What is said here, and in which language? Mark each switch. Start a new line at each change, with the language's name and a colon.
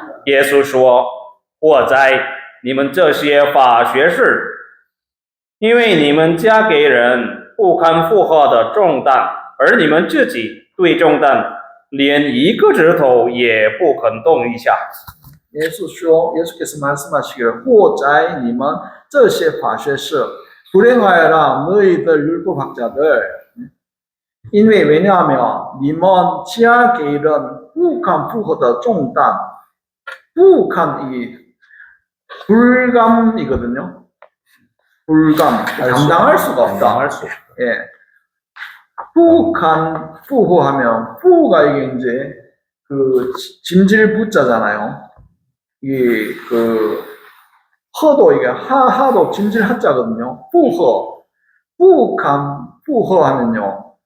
Chinese: 耶稣说：“祸哉，你们这些法学士，因为你们加给人不堪负荷的重担，而你们自己对重担连一个指头也不肯动一下。”
Korean: 예수께서 말씀하시기를,
Chinese: 祸哉你们这些法学士，
Korean: 불행하여라 너희들 율법학자들.
Chinese: 因为
Korean: 왜냐하면
Chinese: 你们加给人不堪负荷的重担，
Korean: 不堪이 불감이거든요. 불감, 감당할 수가 없다. 예. 不堪 负荷하면 负가 이게 이제 그 짐질 부자잖아요. 이게 그 허도 이게 하도 짐질 하자거든요. 负荷, 不堪 负荷하면요.